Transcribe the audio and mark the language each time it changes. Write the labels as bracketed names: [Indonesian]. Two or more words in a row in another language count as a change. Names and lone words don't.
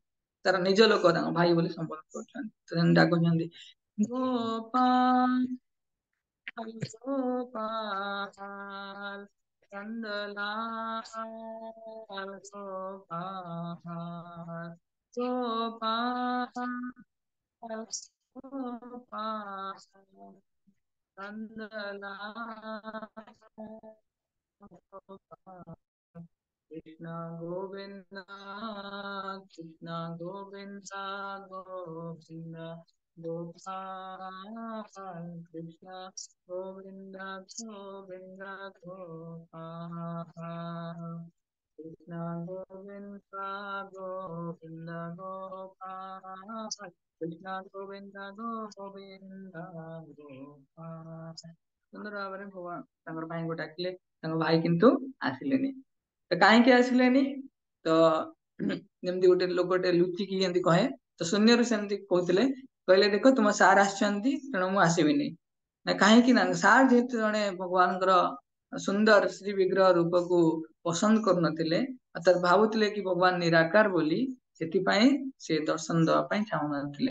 [Odia] ତାର ନିଜ ଲୋକ ତାଙ୍କ ଭାଇ ବୋଲି ସମ୍ବୋଧନ କରୁଛନ୍ତି। ତ ସେମିତି ଡାକୁଛନ୍ତି, ଗୋପାଳ ଗୋପାଳ ନନ୍ଦଲାଲ ଗୋପାଳ। गोपाल गोपाल नंदलाल कृष्ण गोविंद कृष्ण गोविंद गोविंद गोपाल कृष्ण गोविंद गोविंद गोपाल कृष्ण गोविंद गोविंद गोपाल कृष्ण गोविंद गोविंद गोपाल ସୁନ୍ଦର ଭାବରେ ଭଗବାନ ତାଙ୍କର ଭାଇଙ୍କୁ ଡାକିଲେ। ତାଙ୍କ ଭାଇ କିନ୍ତୁ ଆସିଲେନି। ତ କାହିଁକି ଆସିଲେନି? ତ ଯେମିତି ଗୋଟେ ଲୋକଟେ ଲୁଚିକି ଯେମିତି କହେ, ତ ଶୂନ୍ୟରୁ ସେମିତି କହୁଥିଲେ। କହିଲେ ଦେଖ ତୁମ ସାର୍ ଆସିଛନ୍ତି ତେଣୁ ମୁଁ ଆସିବିନି। ନା କାହିଁକି ନା ସାର୍ ଯେହେତୁ ଜଣେ ଭଗବାନଙ୍କର ସୁନ୍ଦର ଶ୍ରୀ ବିଗ୍ରହ ରୂପକୁ ପସନ୍ଦ କରୁନଥିଲେ, ଅର୍ଥାତ ଭାବୁଥିଲେ କି ଭଗବାନ ନିରାକାର ବୋଲି, ସେଥିପାଇଁ ସେ ଦର୍ଶନ ଦେବା ପାଇଁ ଚାହୁଁନଥିଲେ।